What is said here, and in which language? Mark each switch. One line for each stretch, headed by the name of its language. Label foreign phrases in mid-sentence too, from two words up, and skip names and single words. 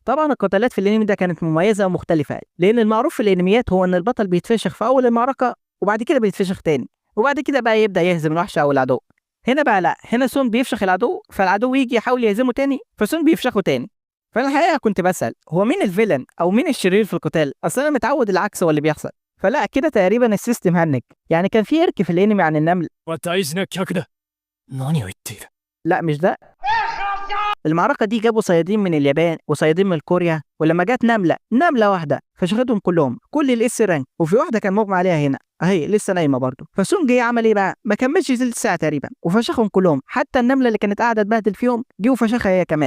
Arabic: طبعا القتالات في الانمي ده كانت مميزه ومختلفه، لان المعروف في الانميات هو ان البطل بيتفشخ في اول المعركه وبعد كده بيتفشخ تاني، وبعد كده بقى يبدا يهزم الوحش او العدو. هنا بقى لا، هنا سون بيفشخ العدو، فالعدو يجي يحاول يهزمه تاني فسون بيفشخه تاني. فانا الحقيقه كنت بسال هو مين الفيلن او مين الشرير في القتال، اصل انا متعود العكس هو اللي بيحصل. فلا كده تقريبا السيستم هنك، يعني كان في ارك في الانمي عن النمل.
Japanese: は大事な客だ。何を言っている。
Arabic: لا مش ده. المعركة دي جابوا صيادين من اليابان وصيادين من كوريا، ولما جت نملة واحدة فشختهم كلهم، كل الاس رانك، وفي واحدة كان مغمى عليها هنا اهي لسه نايمة برضه. فسون جه عمل ايه بقى؟ ما كملش تلت ساعة تقريبا وفشخهم كلهم، حتى النملة اللي كانت قاعدة تبهدل فيهم جه وفشخها هي كمان.